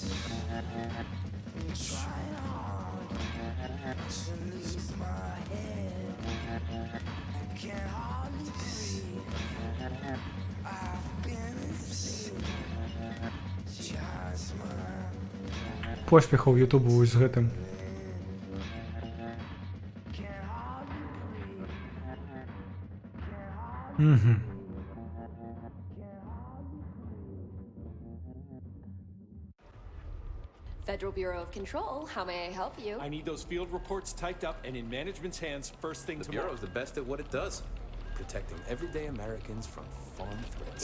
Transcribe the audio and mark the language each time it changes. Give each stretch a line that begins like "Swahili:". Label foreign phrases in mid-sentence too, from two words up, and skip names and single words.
English: I'm trying hard to lose my head. Can't hardly breathe. I've been insane. Just my
Belarusian: Поспіхаў Ютубу з гэтым. Угу.
English: Federal Bureau of Control, how may I help you? I need those field reports typed up and in management's hands first thing tomorrow. Bureau's the best at what it does. protecting everyday Americans from foreign threats.